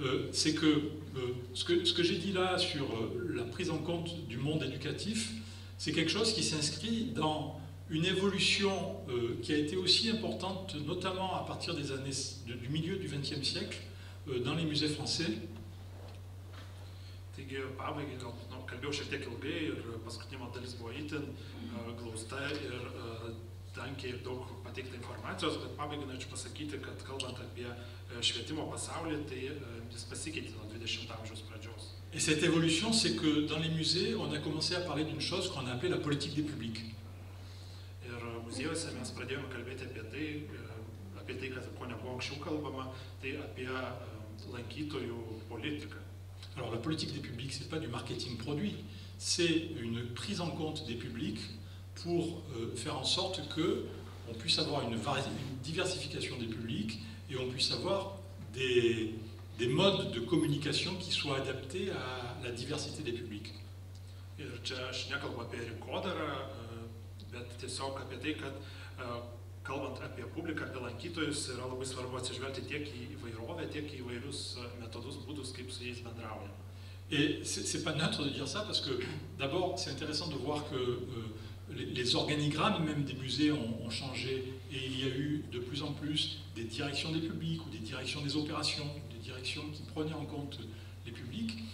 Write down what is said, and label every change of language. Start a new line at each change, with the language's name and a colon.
French: C'est que ce que j'ai dit là sur la prise en compte du monde éducatif, c'est quelque chose qui s'inscrit dans une évolution qui a été aussi importante, notamment à partir des années du milieu du XXe siècle, dans les musées français.
Lithuanian: Taigi, pabaigai, kalbėjau šiek tiek ilgai ir paskutinė dalis buvo itin glausta ir tankiai ir daug pateikta informacijos, bet pabaigai norėčiau pasakyti, kad kalbant apie švietimo pasaulį, tai jis pasikeitė nuo 20 amžiaus pradžios.
French: Et cette évolution, c'est que dans les musées, on a commencé à parler d'une chose qu'on a appelée la politique des publics.
Lithuanian: Ir muziejuose mes pradėjome kalbėti apie tai, kad ko nebuvo anksčiau kalbama, tai apie lankytojų politiką.
French: Alors la politique des publics, ce n'est pas du marketing produit, c'est une prise en compte des publics pour faire en sorte qu'on puisse avoir une diversification des publics et on puisse avoir des modes de communication qui soient adaptés à la diversité des publics.
Lithuanian: Ir čia aš nekalbu apie rinkodarą, bet tiesiog apie tai, kad kalbant apie publiką, apie lankytojus, yra labai svarbu atsižvelgti tiek į įvairovę, tiek į įvairius metodus, būdus, kaip su jais bendraujame.
French: Et c'est pas neutre de dire ça parce que d'abord c'est intéressant de voir que les organigrammes même des musées ont changé et il y a eu de plus en plus des directions des publics ou des directions des opérations, des directions qui prenaient en compte les publics.